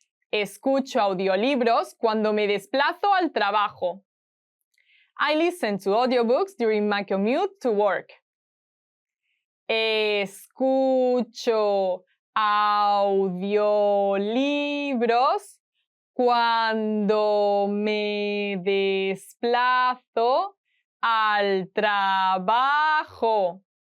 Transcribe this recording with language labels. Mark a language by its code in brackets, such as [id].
[es] Escucho audiolibros cuando me desplazo al trabajo. [en] I listen to audiobooks during my commute to work. [es] Escucho audiolibros cuando me desplazo al trabajo.